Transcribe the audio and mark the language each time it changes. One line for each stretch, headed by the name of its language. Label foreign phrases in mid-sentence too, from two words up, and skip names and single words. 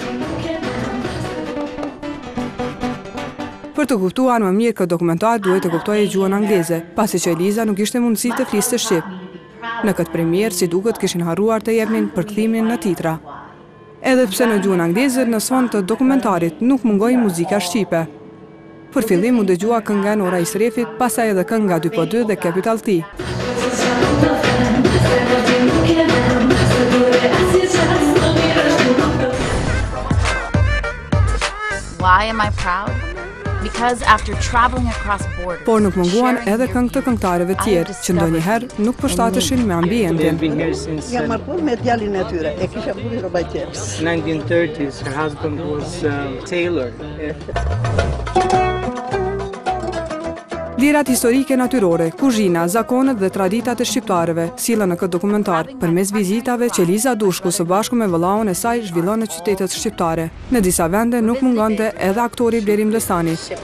Albanian: Për të kuptuar më mirë këtë dokumentar duhet të kuptojë gjuhën angleze, pasi që Eliza nuk ishte mundësi të fliste shqip. Në këtë premier, si duket, kishin harruar të jepnin përkthimin në titra. Edhe pse në gjuhën angleze në fond të dokumentarit nuk mungoi muzika shqipe. Për fillim u dëgjua kënga Nora Isrefit, pastaj edhe kënga 2x2 dhe Capital T.
English: Why am I proud? Because after traveling across borders.
Albanian: Por nuk munguan edhe këngë të këngëtarëve tjerë, që ndonjëherë nuk përshtateshin me ambientin. Jam martuar me djalin e tyre, e kisha burrë rroba tjetër.
English: 1930s, her husband was tailor.
Albanian: Lirat historike natyrore, kuzhina, zakonet dhe traditat e shqiptarëve sillen në këtë dokumentar përmes vizitave që Eliza Dushku së bashku me vëllaun e saj zhvillon në qytetet shqiptare. Në disa vende nuk mungonte edhe aktori Blerim Destani.